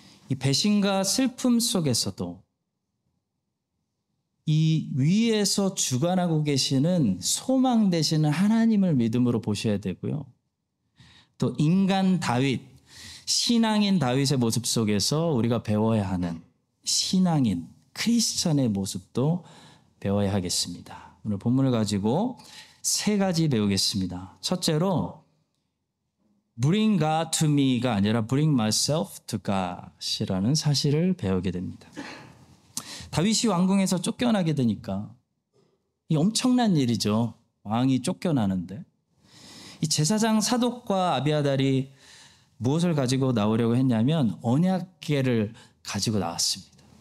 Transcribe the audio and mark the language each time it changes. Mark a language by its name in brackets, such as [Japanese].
[Korean] 이 배신과 슬픔 속에서도 이 위에서 주관하고 계시는 소망 되시는 하나님을 믿음으로 보셔야 되고요. 또 인간 다윗, 신앙인 다윗의 모습 속에서 우리가 배워야 하는 신앙인 크리스천의 모습도 배워야 하겠습니다. 오늘 본문을 가지고 3가지 배우겠습니다. 첫째로 [English] Bring God to me [Korean] 가 아니라 [English] Bring myself to God [Korean] 이라는 사실을 배우게 됩니다. 다윗이 왕궁에서 쫓겨나게 되니까 이 엄청난 일이죠. 왕이 쫓겨나는데 이 제사장 사독과 아비아달이 무엇을 가지고 나오려고 했냐면 언약궤를 가지고 나왔습니다.